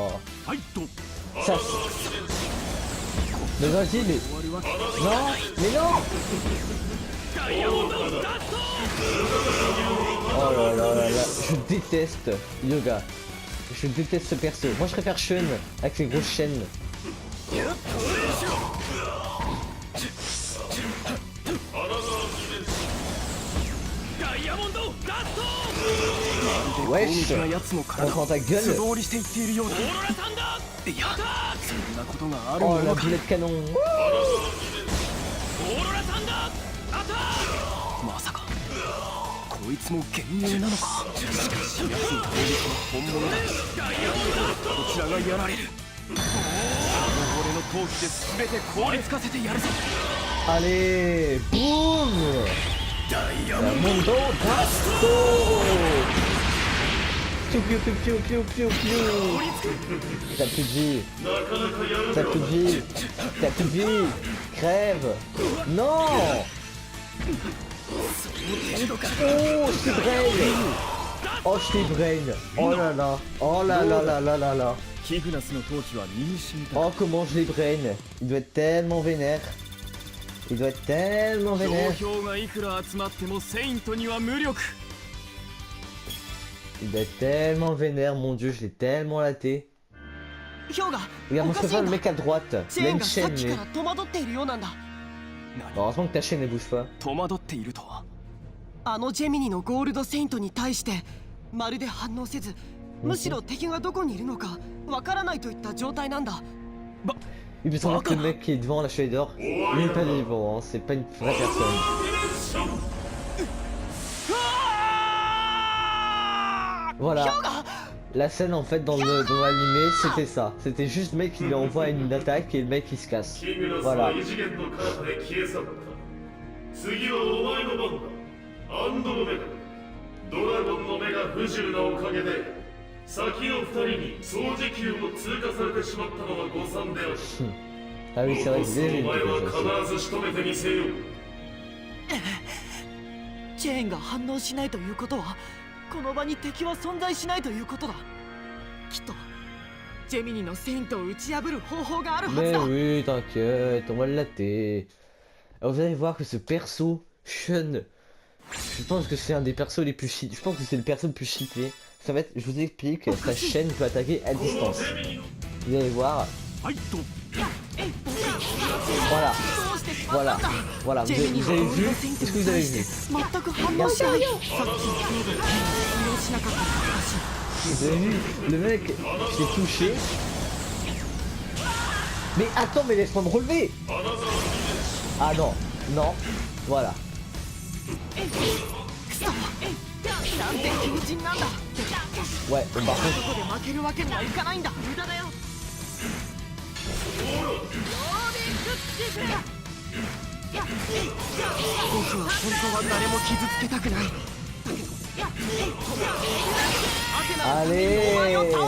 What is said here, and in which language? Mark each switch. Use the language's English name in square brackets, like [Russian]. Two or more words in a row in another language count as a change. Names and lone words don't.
[Japanese] ファイト。 [French] Ça Mais vas-y, mais... Non. Mais non. [Japanese] ダイヤモンドダスト。 [French] Oh là là là là. Je déteste Yoga. Je déteste ce perso. Moi je préfère Shun avec ses grosses chaînes. [Japanese] ダイヤモンドダスト。 [French] Wesh. [Japanese] 攻撃な奴の体 [French] On [Japanese] を [French] prend ta [Japanese] 素 [French] gueule. [Japanese] 通りしていっているようだ。オーロラサンダー。いや、そんなことがある [French] Oh [Japanese] も [French] la [Japanese] のか。 [French] boulette canon. [Japanese] オーロラサンダー。アタック。まさかこいつも幻影なのか。しかし奴の攻撃は本物だ。ダイヤモンドダスト。こちらがやられる。俺の闘気で全て凍りつかせてやるぞ。 [French] Allez. Boum. [Japanese] ダイヤモンド [French] Mondo Dasto. Piou piou piou piou piou piou piou. T'as plus de vie. T'as plus de vie. T'as plus de vie. Crève. Non. Oh, je t'ai brain. Oh, je t'ai brain. Oh là là. Oh là là là là là là. [Japanese] キグナスの闘気は身に染みた。 [French] Oh, comment je les brain. Il doit être tellement vénère. Il doit être tellement [Japanese] 同 [French] vénère. [Japanese] 票がいくら集まってもセイントには無力。 [French] Il doit être tellement vénère, mon dieu, je l'ai tellement laté. [Japanese] 氷河 [French] Regarde, moi [Japanese] お [French] je [Japanese] かしい [French] préfère [Japanese] ん [French] le [Japanese] だ。 [French] mec à droite. [Japanese] チ [French] Il [Japanese] ェ [French] a [Japanese] ーン [French] une [Japanese] がさっ [French] chaîne, [Japanese] き [French] lui. [Japanese] から戸惑っているようなんだ。 [French] Heureusement que ta chaîne ne bouge pas. [Japanese] 戸惑っているとは。あのジェミニのゴールドセイントに対してまるで反応せずむしろ敵がどこにいるのかわからないといった状態なんだ。 [French] Il peut savoir que le mec qui est devant la chevalier d'or, il n'est pas vivant, hein, c'est pas une vraie personne. Voilà. La scène en fait dans l'animé c'était ça. C'était juste le mec qui lui envoie une attaque et le mec qui se casse. Voilà. [Japanese] 次はお前の番だ。アンドロメダ。ドラゴンの目が不自由なおかげで先の二人に掃除機を通過されてしまったのは誤算である。 [French] Ah oui, c'est vrai que j'ai [Japanese] お [French] vu [Japanese] 前は [French] quelque chose. [Japanese] 必ず仕留めてみせよう。チェーンが反応しないということはこの場に敵は存在しないということだ。きっとジェミニのセイントを打ち破る方法があるはず [French] Mais [Japanese] だ。 [French] oui, t'inquiète, on va le latter. Alors vous allez voir que ce perso, Shun, je pense que c'est un des persos les plus cheatés. Je pense que c'est le perso le plus cheaté. Ça va être, je vous explique, sa chaîne peut attaquer à distance. Vous allez voir. [Japanese] はいと [French] Voilà, [Japanese] どうしてしまった [French] voilà, [Japanese] んだ。 [French] voilà. Vous [Japanese] ジェ [French] avez, [Japanese] ミニ [French] vous [Japanese] の [French] avez [Japanese] ゴール [French] vu? [Japanese] ドセイント [French] Est-ce que [Japanese] に [French] vous avez [Japanese] 対して [French] vu? [Japanese] 全く反応しない。さっきのコードに反応しなかったのがおかしい。 [French] Vous avez vu? Le mec s'est touché. Mais attends, mais laisse-moi me relever! Ah non, non, voilà. [Japanese] クソなんて強靭なんだ。 [French] Ouais, bon, par [Japanese] こ [French] contre, [Japanese] こで負けるわけにはいかないんだ。無駄だよ。僕は本当は誰も傷つけたくない。アテナのためにお前を倒